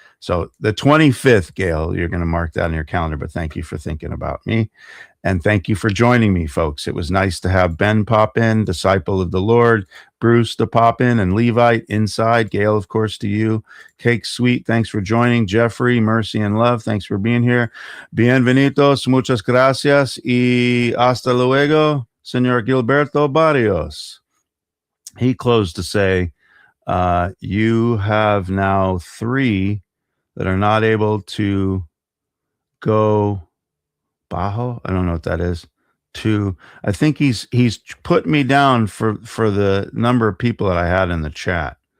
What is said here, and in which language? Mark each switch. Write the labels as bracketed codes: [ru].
[en] So the 25th, Gail, you're going to mark that on your calendar, but thank you for thinking about me, and thank you for joining me, folks. It was nice to have Ben pop in, disciple of the Lord, Bruce to pop in, and Levite inside. Gail, of course, to you. Cake Sweet, thanks for joining. Jeffrey, Mercy and Love, thanks for being here. [es] Bienvenidos, muchas gracias, y hasta luego, Señor Gilberto Barrios. [en] He closed to say, you have now 3 that are not able to go bajo. I don't know what that is. I think he's put me down for the number of people that I had in the chat.